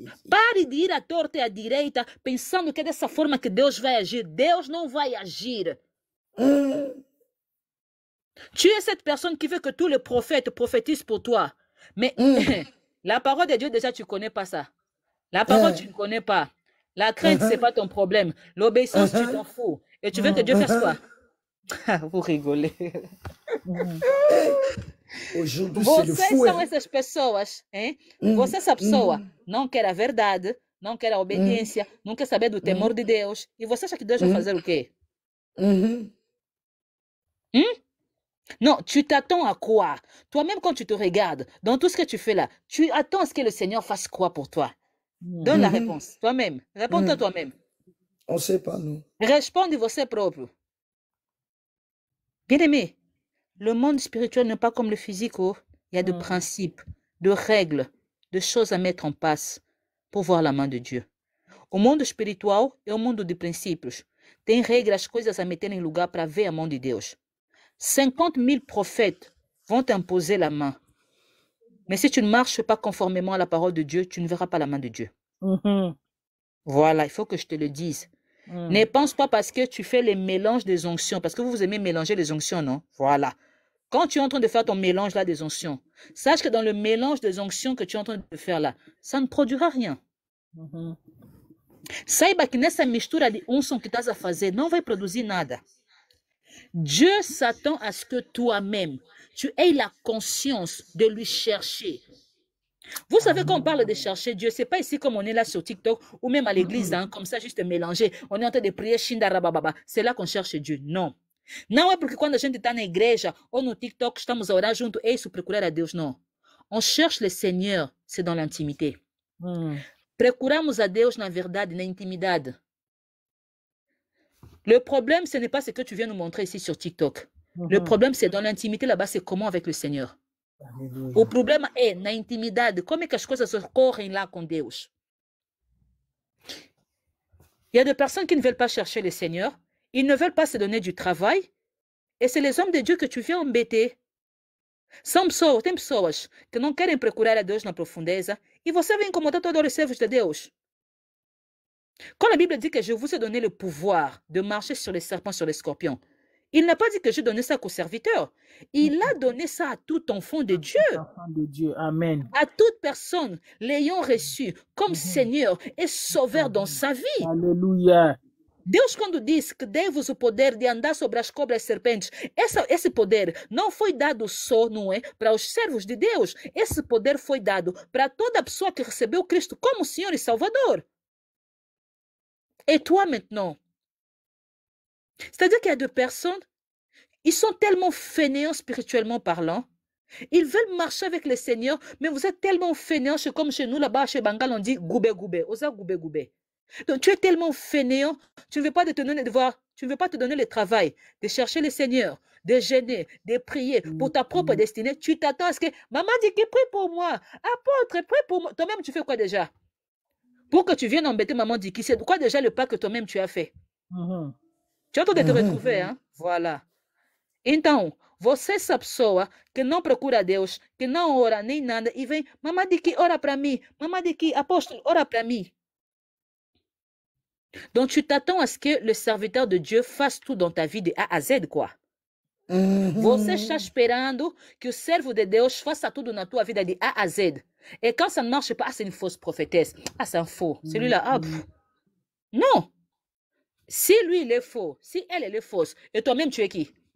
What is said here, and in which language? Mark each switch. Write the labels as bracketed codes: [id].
[pt] Pare de ir à torta e à direita pensando que é dessa forma que Deus vai agir. Deus não vai agir. [fr] Tu es cette personne qui veut que tous les prophètes prophétisent pour toi. Mais la parole de Dieu, déjà, tu ne connais pas ça. La parole, tu ne connais pas. La crainte, ce n'est pas ton problème. L'obéissance, tu t'en fous. Et tu veux que Dieu fasse quoi? Vous rigolez. Aujourd'hui, c'est le fou. [pt] Vocês são essas pessoas, hein? Você, essa pessoa, não quer a verdade, não quer a obediência, não quer saber do temor de Deus. E você acha que Deus vai fazer o quê? [fr] Non, tu t'attends à quoi? Toi-même, quand tu te regardes, dans tout ce que tu fais là, tu attends à ce que le Seigneur fasse quoi pour toi? Donne la réponse, toi-même. Réponds-toi toi-même. On ne sait pas, nous. [pt] Responde você próprio. [fr] Bien-aimé, Le monde spirituel n'est pas comme le physique. Oh. Il y a de principes, de règles, de choses à mettre en place pour voir la main de Dieu. [pt] O mundo espiritual é o mundo de princípios. Tem regras, coisas a meter em lugar para ver a mão de Deus. [fr] 50 000 prophètes vont t'imposer la main. Mais si tu ne marches pas conformément à la parole de Dieu, tu ne verras pas la main de Dieu. Voilà, il faut que je te le dise. Ne pense pas parce que tu fais les mélanges des onctions, parce que vous aimez mélanger les onctions, non? Voilà. Quand tu es en train de faire ton mélange là des onctions, sache que dans le mélange des onctions que tu es en train de faire là, ça ne produira rien. [pt] Saiba que nessa mistura de unção que estás a fazer não vai produzir nada. [fr] Dieu s'attend à ce que toi-même, tu aies la conscience de lui chercher. Vous savez, quand on parle de chercher Dieu, ce n'est pas ici comme on est là sur TikTok ou même à l'église, hein, comme ça, juste mélanger. On est en train de prier, Shindarababa. C'est là qu'on cherche Dieu. Non. [pt] Não é porque quando a gente está na igreja ou no TikTok, estamos a orar junto, é isso, procurar a Deus. Non. [fr] On cherche le Seigneur, c'est dans l'intimité. [pt] Procuramos a Deus na verdade, na intimidade. [fr] Le problème, ce n'est pas ce que tu viens nous montrer ici sur TikTok. Le problème, c'est dans l'intimité là-bas, c'est comment avec le Seigneur. [pt] O problema é na intimidade, como é que as coisas ocorrem lá com Deus. [fr] Il y a des personnes qui ne veulent pas chercher le Seigneur, ils ne veulent pas se donner du travail, et c'est les hommes de Dieu que tu viens embêter. [pt] Tem pessoas que não querem procurar a Deus na profundeza, e você vem incomodar todos os servos de Deus. [fr] Quand la Bible dit que je vous ai donné le pouvoir de marcher sur les serpents, sur les scorpions, il n'a pas dit que j'ai donné ça qu'aux serviteurs. Il a donné ça à tout enfant de Dieu. Enfant de Dieu. Amen. À toute personne l'ayant reçu comme Seigneur et Sauveur dans sa vie. Alléluia. [pt] Deus, quando diz que dei-vos o poder de andar sobre as cobras e serpentes, esse poder não foi dado só, não é, para os servos de Deus. Esse poder foi dado para toda pessoa que recebeu Cristo como Senhor e Salvador. [fr] Et toi maintenant? C'est-à-dire qu'il y a des personnes, ils sont tellement fainéants spirituellement parlant, ils veulent marcher avec le Seigneur, mais vous êtes tellement fainéants, comme chez nous là-bas, chez Bangal, on dit goubé goubé, osa goubé goubé. Donc tu es tellement fainéant, tu ne veux pas te donner le devoir, tu ne veux pas te donner le travail de chercher le Seigneur, de jeûner, de prier pour ta propre destinée. Tu t'attends à ce que maman dit qu'il prie pour moi, apôtre, prie pour moi. Toi-même, tu fais quoi déjà? Pour que tu viennes embêter maman dit qui c'est quoi déjà le pas que toi-même tu as fait? Tu as de te retrouver, hein? Voilà. [pt] Então, você é essa pessoa que não procura Deus, que não ora nem nada, e vem, mamãe de que ora para mim, mamãe de que apóstolo, ora para mim. [fr] Donc, tu t'attends à ce que le serviteur de Dieu fasse tout dans ta vie de A à Z, quoi. [pt] Você está esperando que o servo de Deus faça tudo na tua vida de A à Z. [fr] Et quand ça ne marche pas, c'est une fausse prophétesse. Ah, c'est un faux. Celui-là, ah, non. Si lui, il est faux, si elle, elle est fausse, et toi-même, tu es qui?